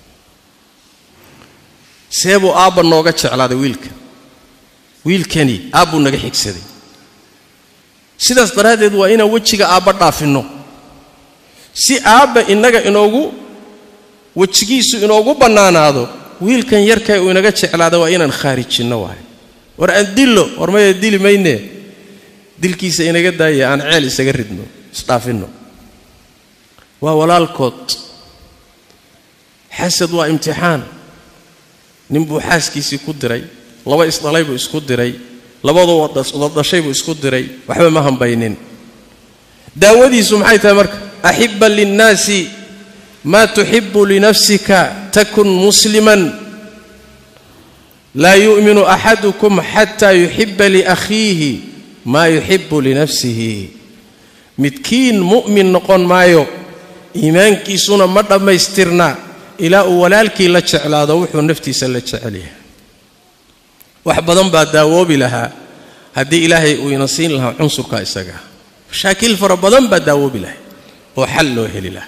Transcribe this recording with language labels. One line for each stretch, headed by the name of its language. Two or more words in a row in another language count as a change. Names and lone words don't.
Somali: seebo aabba nooga jeclaaday wiilkani aabbu naga xigsaday sidaas daraadeed waa inaan wajiga aabba dhaafino si aabba inaga inoogu wajigiisu inoogu banaanaado wiilkan yarkay uu inaga jeclaado waa inaan khaarijino waay war aan dillo war ma dili mayne dilkiisa inaga daaya aan ceel isaga ridno isdhaafino waa walaalkood xasad waa imtixaan ninbuu xaaskiisii ku diray laba isdhalay buu isku diray labadoo dhashay buu isku diray waxba ma hambaynin daawadiisu maxay tahay marka
Arabic: أحب للناس ما تحب لنفسك تكن مسلما لا يؤمن أحدكم حتى يحب لأخيه ما يحب لنفسه
Somali: midkiin mu'min noqon maayo iimaankiisuna ma dhamaystirna ilaa uu walaalkii la jeclaado wuxuu naftiisa la jecel yahay wax badan baa daawoobi lahaa haddii ilaahay uu ina siin lahaa cunsurka isaga mashaakil fara badan baa daawoobi lahaa oo xal loo heli lahaa